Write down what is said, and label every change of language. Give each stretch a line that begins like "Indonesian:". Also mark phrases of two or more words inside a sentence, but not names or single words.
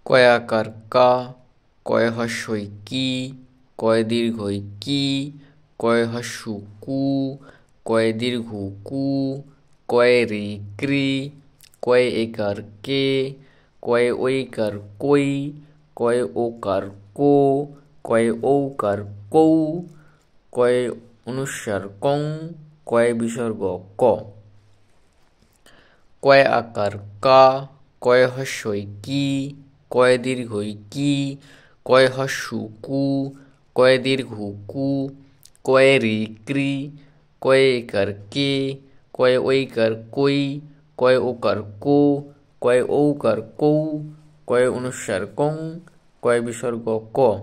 Assamese: কয়াকার কা, কয় হস্যই কি, কয় দীর্ঘই কি, কয় হস্যু কু, কয় দীর্ঘ কু, কয় রি ক্রি, কয় একার কে, কয় ঐকার কই, কয় ওকার কো, কয় ঔকার কৌ, কয় অনুস্বার কং, কয় বিসর্গ ক। কয় আকার কা, কয় হস্যই কি, কয় দীর্ঘই কি, কয় হস্যু কু, কয় দীর্ঘ কু, কয় রি ক্রি, কয় একার কে, কয় ঐকার কই, কয় ওকার কো, কয় ঔকার কৌ, কয় অনুস্বার কং, কয় বিসর্গ ক।